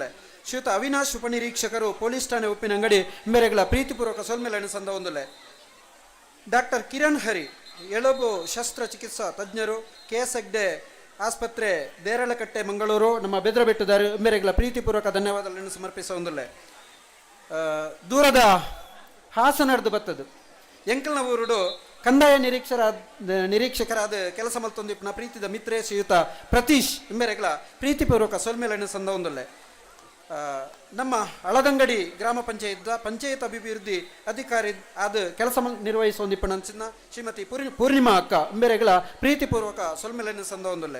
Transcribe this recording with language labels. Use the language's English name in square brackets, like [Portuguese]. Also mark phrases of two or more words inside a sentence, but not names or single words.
[Tulu] ಶ್ರೀಯುತ ಅವಿನಾಶ್ ಉಪನಿರೀಕ್ಷಕರು ಪೊಲೀಸ್ ಠಾಣೆ ಉಪ್ಪಿನಂಗಡಿ ಇಂಬೆರೆಗಳ ಪ್ರೀತಿಪೂರ್ವಕ ಸೊಲ್ಮೆಲೆಯನ್ನು ಸಂದ ಹೊಂದಲೆ. ಡಾಕ್ಟರ್ ಕಿರಣ್ ಹರಿ ಎಲುಬು ಶಸ್ತ್ರಚಿಕಿತ್ಸಾ ತಜ್ಞರು KS ಹೆಗ್ಡೆ ಆಸ್ಪತ್ರೆ ದೇರಳಕಟ್ಟೆ ಮಂಗಳೂರು ನಮ್ಮ ಬೆದ್ರಬೆಟ್ಟದಾರು ಇಂಬೆರೆಗಳ ಪ್ರೀತಿಪೂರ್ವಕ ಧನ್ಯವಾದಗಳನ್ನು ಸಮರ್ಪಿಸುವುದಿಲ್ಲ. ದೂರದ ಹಾಸನರ್ದು ಬತ್ತದು ಎಂಕಲ್ನ ಊರುಡು ಕಂದಾಯ ನಿರೀಕ್ಷಕರಾದ ಕೆಲಸ ಮಲ್ತೊಂದಿಪ್ಪನ ಪ್ರೀತಿದ ಮಿತ್ರೆ ಶ್ರೀಯುತ ಪ್ರತೀಶ್ ಇಂಬೆರೆಗಳ ಪ್ರೀತಿಪೂರ್ವಕ ಸೊಲ್ಮೆಲೆಯನ್ನು ಸಂದ ಹೊಂದಲೆ. ನಮ್ಮ ಹಳದಂಗಡಿ ಗ್ರಾಮ ಪಂಚಾಯತ್ ಅಭಿವೃದ್ಧಿ ಅಧಿಕಾರಿ ಆದ ಕೆಲಸ ನಿರ್ವಹಿಸುವಂದಿಪ್ಪನಂಚಿನ ಶ್ರೀಮತಿ ಪೂರ್ಣಿಮಾ ಅಕ್ಕ ಇಂಬೆರೆಗಳ ಪ್ರೀತಿಪೂರ್ವಕ ಸೊಲ್ಮೆಲೆಯನ್ನು ಸಂದ ಹೊಂದಲೆ.